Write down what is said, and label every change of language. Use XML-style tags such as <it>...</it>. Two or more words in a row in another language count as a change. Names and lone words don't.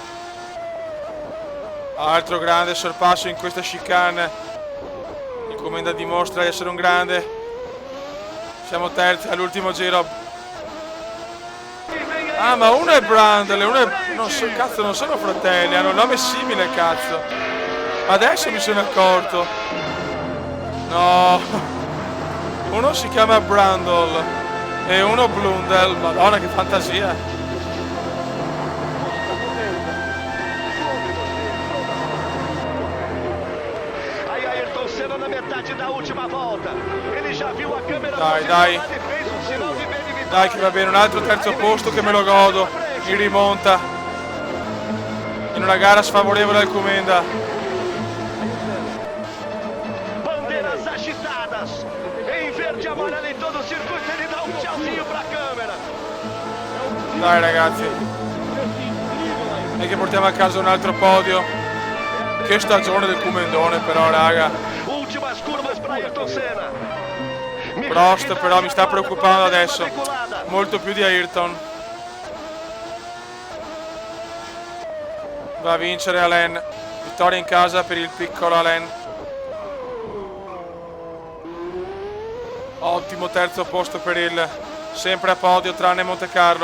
<it>Altro grande sorpasso in questa chicane. Il Comenda dimostra di essere un grande. Siamo terzi all'ultimo giro. Ah, ma uno è Brundle, uno è... Non so, cazzo, non sono fratelli, hanno un nome simile, cazzo. Adesso mi sono accorto. No. Uno si chiama Brundle e uno Blundell. Madonna, che fantasia.</it> <pt>Aí Ayrton Senna na metade da última volta. Ele já viu a câmera</pt> <it>Dai,</it> <pt>posicionada</pt> <it>dai.</it> <pt>e fez um sinal de bem limitado.</pt> <it>Dai che va bene, un altro terzo posto che me lo godo. In rimonta. In una gara sfavorevole al Comenda.</it> <pt>Bandeiras agitadas. Em verde e amarelo em todo o circuito. Ele dá um tchauzinho pra câmera.</pt> <it>Dai ragazzi. E che portiamo a casa un altro podio. Che stagione del Comendone però, raga. Últimas curvas para Ayrton Senna. Prost però mi sta preoccupando adesso. Molto più di Ayrton. Va a vincere Alain. Vittoria in casa per il piccolo Alain. Ottimo terzo posto per il sempre a podio tranne Monte Carlo.</it>